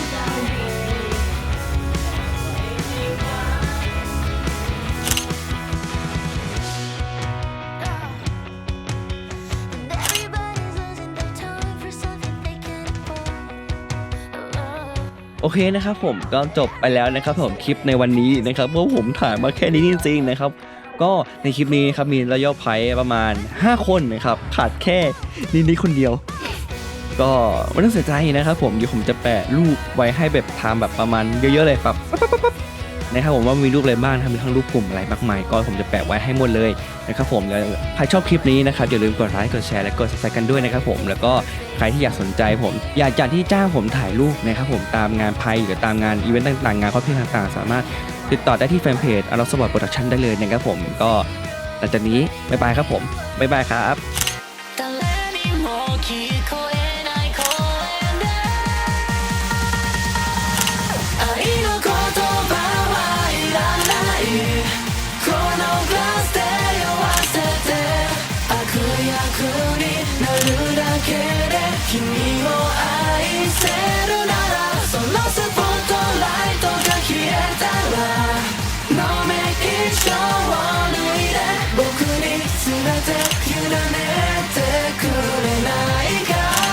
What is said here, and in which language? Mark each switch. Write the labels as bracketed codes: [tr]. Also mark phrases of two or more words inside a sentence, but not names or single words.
[en] And everybody's losing their time for something they can't afford. [th] โอเคนะครับผมก็จบไปแล้วนะครับผมคลิปในวันนี้นะครับเพราะผมถ่ายมาแค่นี้จริงๆนะครับก็ในคลิปนี้ครับมีรอยัลไพร์ประมาณ5 คนนะครับขาดแค่นี่คนเดียว ก็ไม่ต้องเสียใจนะครับผมเดี๋ยวผมจะแปะรูปไว้ให้แบบทำแบบประมาณเยอะๆเลยแบบปั๊บนะครับผมว่า มีรูปอะไรบ้างมีทั้งรูปกลุ่มอะไรมากมายก็ผมจะแปะไว้ให้หมดเลยนะครับผมแล้วใครชอบคลิปนี้นะครับอย่าลืมกดไลค์กดแชร์และกด subscribe กันด้วยนะครับผมแล้วก็ใครที่อยากสนใจผมอยากที่จ้างผมถ่ายรูปนะครับผมตามงานไพร์หรือตามงานอีเวนต์ต่างๆงานคอสเพลย์ต่างๆสามารถติดต่อได้ที่แฟนเพจอารอสปอร์ตโปรดักชั่นได้เลยนะครับผมก็หลังจากนี้บ๊ายบายครับผมบ๊ายบายครับ [ja] 誰にも聞こえない声で愛の言葉はいらないこのグラスで酔わせて悪役になるだけで君を愛せるならそのスポットライトが消えたらノーメイキショーを脱いで僕に全て委ねてくれないか